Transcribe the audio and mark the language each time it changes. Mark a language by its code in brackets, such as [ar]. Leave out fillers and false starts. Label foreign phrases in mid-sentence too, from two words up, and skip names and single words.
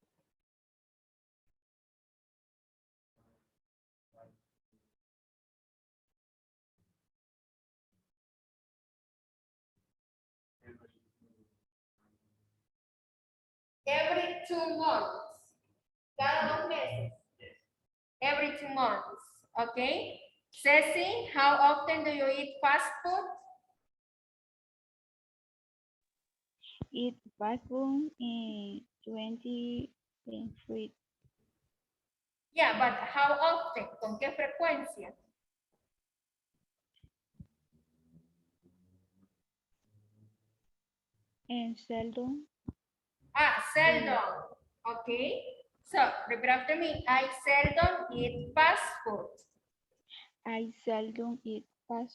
[en] Every 2 months. [es] Cada 2 meses. [en] Every 2 months. Okay. Ceci, how often do you eat fast food? Eat fast food in 23 Yeah, but how often? [es] ¿Con qué frecuencia? [en] and seldom. Seldom. Okay. So, repeat after me. I seldom eat fast food. I seldom eat fast.